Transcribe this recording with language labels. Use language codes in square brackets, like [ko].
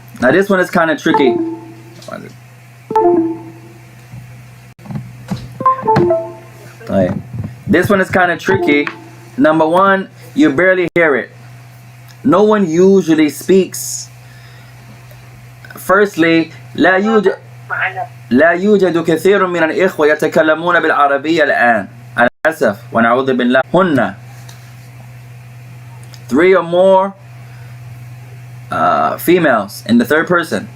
[en] Now this one is kind of tricky. طيب, this one is kind of tricky. Number 1, you barely hear it. No one usually speaks. [ar] Firstly, لا يوجد كثير من الإخوة يتكلمون بالعربية الآن. على الأسف ونعوذ بالله. [en] هن 3 or more females in the 3rd person.